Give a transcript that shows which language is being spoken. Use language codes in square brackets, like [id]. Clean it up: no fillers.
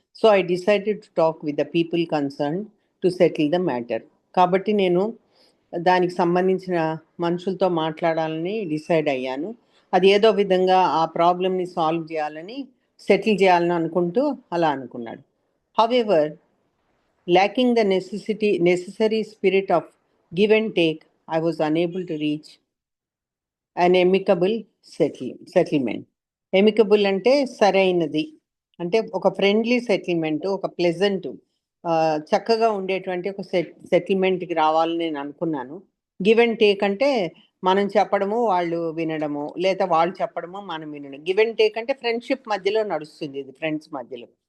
[en] So I decided to talk with the people concern to settle the matter. [te] కాబట్టి నేను దానికి సంబంధించిన మనుషులతో మాట్లాడాలని డిసైడ్ అయ్యాను. అది ఏదో విధంగా ఆ ప్రాబ్లమ్ని సాల్వ్ చేయాలని, సెటిల్ చేయాలని అనుకుంటూ అలా అనుకున్నాడు. [en] However, lacking the necessary spirit of give and take, I was unable to reach an amicable settlement. [te] Amicable అంటే సరైనది, అంటే ఒక ఫ్రెండ్లీ సెటిల్మెంట్, ఒక ప్లెజెంట్ చక్కగా ఉండేటువంటి ఒక సెటిల్మెంట్కి రావాలని నేను అనుకున్నాను. గివ్ అండ్ టేక్ అంటే మనం చెప్పడము వాళ్ళు వినడము, లేదా వాళ్ళు చెప్పడము మనం వినడం. గివ్ అండ్ టేక్ అంటే ఫ్రెండ్షిప్ మధ్యలో నడుస్తుంది, ఇది ఫ్రెండ్స్ మధ్యలో.